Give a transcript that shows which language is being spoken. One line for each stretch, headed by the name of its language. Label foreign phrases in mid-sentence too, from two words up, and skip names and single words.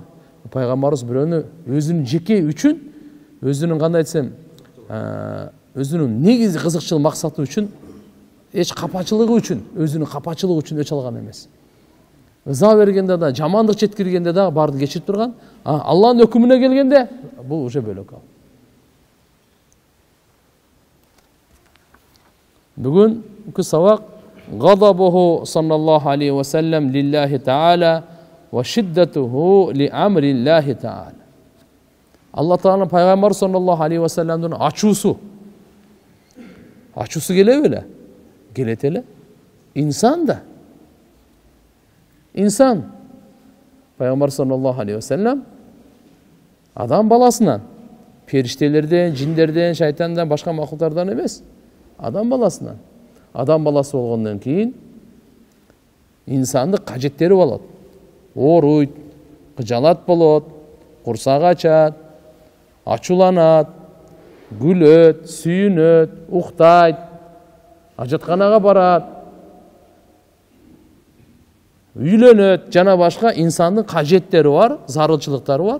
Kyrgyz: Пайгамбарыбыз бирөөнү өзүнүн жеке үчүн, өзүнүн кандай десем, өзүнүн негизи кызыкчыл максаты үчүн, эч капачылыгы үчүн, өзүнүн капачылыгы үчүн өч алган эмес. Ыза бергенде да, жамандык жеткиргенде да барды кечирип турган. Алланын өкүмүнө келгенде бул уже бөлөк ал. Бүгүн күз сабак
Arabic: غضبه صلى الله عليه وسلم لله تعالى وشدته لأمر الله تعالى.
Kyrgyz: Алла Тааланын пайгамбар
Arabic: صلى الله عليه وسلم
Kyrgyz: ачуусу келе беле? Келет эле. Инсан да. Инсан. Пайгамбар
Arabic: صلى الله عليه وسلم
Kyrgyz: адам баласынан, периштелерден, жиндерден, шайтандан, башка макулуктардан эмес, адам баласынан. Адам баласы болгондон кийин инсандык кажеттери болот. Ооруйт, кыжалат болот, курсак ачат, ачууланат, күлөт, сүйүнөт, уктайт, ажатканага барат, үйлөнөт, жана башка инсандын кажеттери бар, зарылчылыктары бар.